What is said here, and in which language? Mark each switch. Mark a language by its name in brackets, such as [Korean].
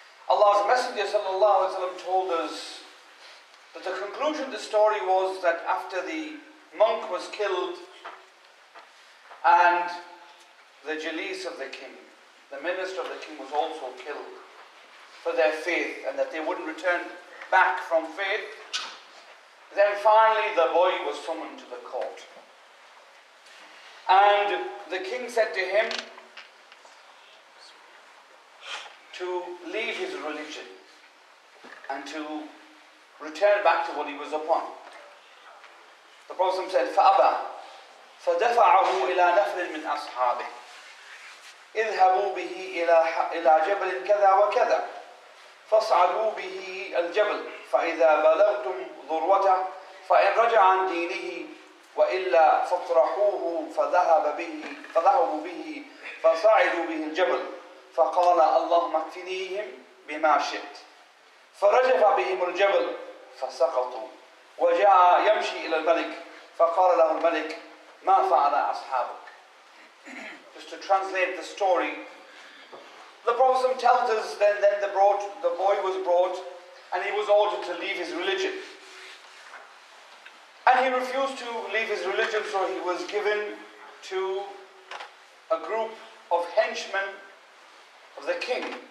[English] Allah's Messenger ﷺ told us that the conclusion of the story was that after the monk was killed and the Jalis of the king, the minister of the king, was also killed for their faith and that they wouldn't return back from faith, then finally the boy was summoned to the court. And the king said to him to leave his religion and to return back to what he was upon. The Prophet said, [Arabic] فَأَبَى فَدَفَعَهُ إِلَى نَفْرٍ مِنْ أَصْحَابِهِ اذهبوا به إلى جبل كذا وكذا فاصعدوا به الجبل فإذا بلغتم ذروته فإن رجع عن دينه وإلا فاطرحوه فذهبوا به فصعدوا به الجبل فقال اللهم اكفنيهم بما شئت فرجف بهم الجبل فسقطوا وجاء يمشي إلى الملك فقال له الملك ما فعل أصحابك. [English] Just to translate the story, the Prophet tells us then the boy was brought and he was ordered to leave his religion. And he refused to leave his religion, so he was given to a group of henchmen of the king.